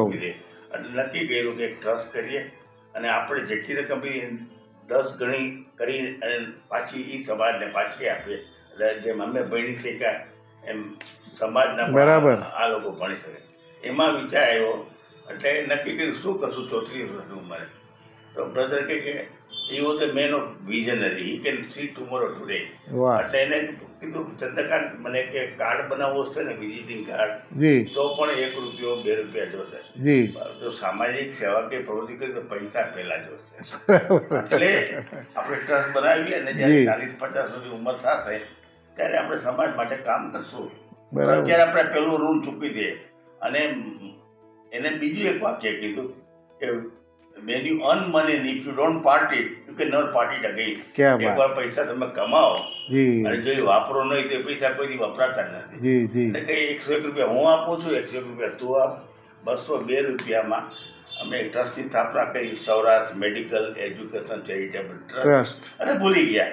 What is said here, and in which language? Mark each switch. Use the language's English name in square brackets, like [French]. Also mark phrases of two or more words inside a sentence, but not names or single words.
[Gujarati] એટલે નક્કી કર્યું કે એક ટ્રસ્ટ કરીએ અને આપણે જેટલી રકમ 10 ગણી કરી અને પાછી એ સમાજને પાછી આપીએ. એટલે જેમ અમે ભણી શક્યા એમ સમાજના આ લોકો ભણી શકે. એમાં વિચાર આવ્યો. એટલે નક્કી કર્યું શું કરશું 34 વર્ષની ઉંમરે. તો બ્રધર કે [English] he was a man of visionary. He can see tomorrow today. [Gujarati] વાહ એટલે એને કીધું ચંદ્રકાંત મને કે કાર્ડ બનાવવું છે ને [English] visiting card [Gujarati] જી તો પણ 1 રૂપિયો 2 રૂપિયા જોશે. જી જો સામાજિક સેવાકીય પ્રવૃત્તિ કરી તો પૈસા પહેલા જોશે. એટલે આપણે ટ્રસ્ટ બનાવીએ અને જ્યારે જી. 40-50 સુધી ઉંમર થશે ત્યારે આપણે સમાજ માટે કામ કરશું. બરાબર. અત્યારે આપણે પેલું ઋણ ચૂકવી દઈએ. અને એને બીજું એક વાક્ય કીધું કે [English] when you earn money and if you don't part it, you can never part it again. [Gujarati] ક્યાં વાત. એકવાર પૈસા તમે કમાઓ જી અને જો એ વાપરો નહીં તો એ પૈસા કોઈથી વપરાતા જ નથી. જી જી એટલે કે 101 રૂપિયા હું આપું છું, 101 રૂપિયા તું આપ, 202 રૂપિયામાં અમે ટ્રસ્ટની સ્થાપના કરી, સૌરાષ્ટ્ર મેડિકલ એજ્યુકેશન ચેરિટેબલ ટ્રસ્ટ. ટ્રસ્ટ અને ભૂલી ગયા.